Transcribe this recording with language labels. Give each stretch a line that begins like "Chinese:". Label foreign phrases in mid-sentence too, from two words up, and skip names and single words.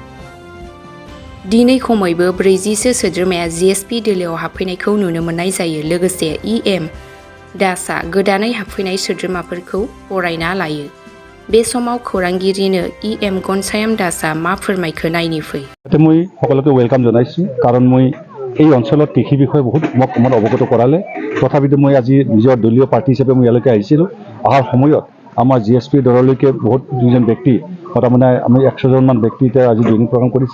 Bodo: दिनै खमैबो 40सो सोद्रोमाया जिएसपि दोलोआव हाबफैनायखौ नुनो मोननाय जायो। लोगोसे इएम दासआ गोदानै हाबफैनाय सोद्रोमाफोरखौ बरायना लायो। बे समाव खौरांगिरिनो इएम गनसायाम दासआ मा फोरमायखो नायनि फै।
Assamese: মই সকলোকে ওয়েলকাম জনাইছোঁ কাৰণ মই এই অঞ্চলত কৃষি বিষয়ে বহুত মোক অৱগত কৰালে তথাপিতো মই আজি নিজৰ দলীয় পাৰ্টি হিচাপে মই ইয়ালৈকে আহিছিলোঁ। অহাৰ সময়ত আমাৰ জিএছপি দললৈকে বহুত দুজন ব্যক্তি তাৰমানে আমি 100জনমান ব্যক্তি এতিয়া আজি
English: joining program
Assamese: কৰিছে।